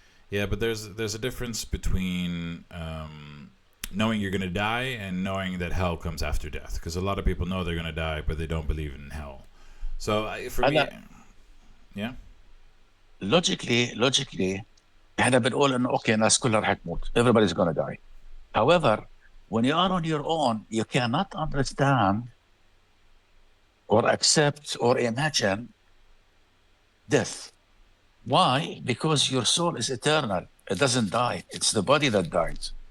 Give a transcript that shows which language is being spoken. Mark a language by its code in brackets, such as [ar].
[en] Yeah, but there's a difference between knowing you're going to die and knowing that hell comes after death. Because a lot of people know they're going to die, but they don't believe in hell. So for me, yeah. [ar] Logically, احنا بنقول انه اوكي الناس كلها رح تموت. [en] Everybody's gonna die. However, when you are on your own, you cannot understand or accept or imagine death. Why? Because your soul is eternal. It doesn't die. It's the body that dies.